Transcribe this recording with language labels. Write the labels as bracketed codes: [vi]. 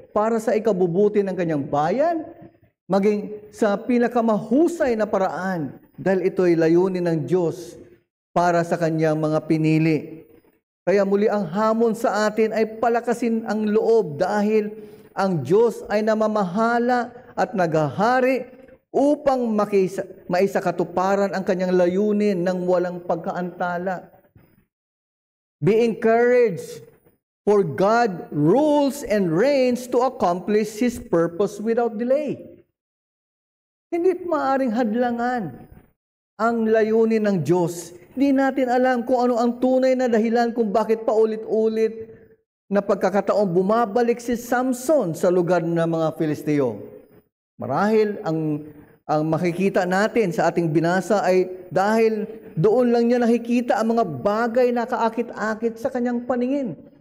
[tl] para sa ikabubuti ng kanyang bayan, maging sa pinakamahusay na paraan, dahil ito'y layunin ng Diyos para sa kanyang mga pinili. Kaya muli ang hamon sa atin ay palakasin ang loob dahil ang Diyos ay namamahala at naghahari upang maisakatuparan ang kanyang layunin ng walang pagkaantala. [en] Be encouraged, for God rules and reigns to accomplish His purpose without delay. [tl] Hindi maaaring hadlangan ang layunin ng Diyos. Hindi natin alam kung ano ang tunay na dahilan kung bakit paulit-ulit na pagkakataong bumabalik si Samson sa lugar ng mga Filisteo. Marahil ang makikita natin sa ating binasa ay dahil doon lang niya nakikita ang mga bagay na kaakit-akit sa kanyang paningin.